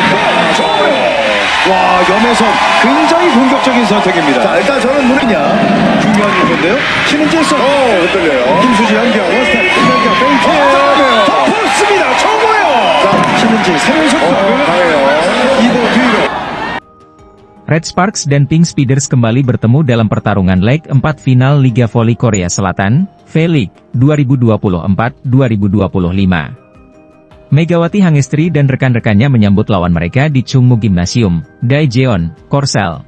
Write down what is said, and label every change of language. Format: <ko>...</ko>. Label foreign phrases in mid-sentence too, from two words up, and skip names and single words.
<ko>와, 염혜선 굉장히 공격적인 선택입니다. 자, 일단 저는 누구냐? 중요한 일인데요. 신은재 서브. 흔들려요. 김수지 연결. 원스텝. 연결. 페인트. 덮었습니다. 정호영. 신은재 새로운 속도를 강해요. 이고 뒤로.</ko> <id>Red Sparks dan Pink Speeders kembali bertemu dalam pertarungan leg 4 final Liga Voli Korea Selatan, V-League 2024-2025. Megawati Hangestri dan rekan-rekannya menyambut lawan mereka di Chungmu Gymnasium, Daejeon, Korsel.</id>